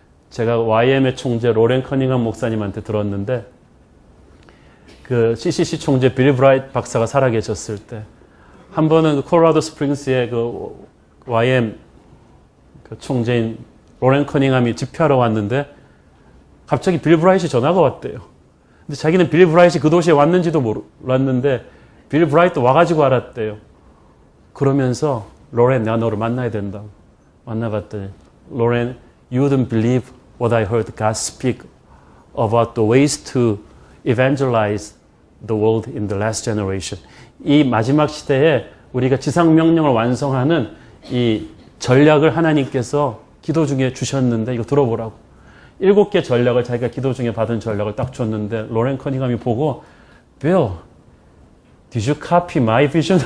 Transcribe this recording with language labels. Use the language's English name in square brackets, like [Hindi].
[Korean] 제가 YM의 총재 로렌 커닝엄 목사님한테 들었는데 그 CCC 총재 빌 브라이트 박사가 살아계셨을 때 한 번은 콜로라도 스프링스의 그 YM 그 총재인 로렌 커닝엄이 집회하러 왔는데 갑자기 빌 브라이트이 전화가 왔대요. 근데 자기는 빌 브라이트이 그 도시에 왔는지도 몰랐는데 빌 브라이트 와가지고 알았대요. 그러면서 로렌 내가 너를 만나야 된다고 만나봤더니 로렌 [English] you wouldn't believe what I heard God speak about the ways to evangelize the world in the last generation. [Korean] 이 마지막 시대에 우리가 지상명령을 완성하는 이 전략을 하나님께서 기도 중에 주셨는데 이거 들어보라고. 7개 전략을 자기가 기도 중에 받은 전략을 딱 줬는데 로렌 커닝엄이 보고 [English] Bill, did you copy my vision?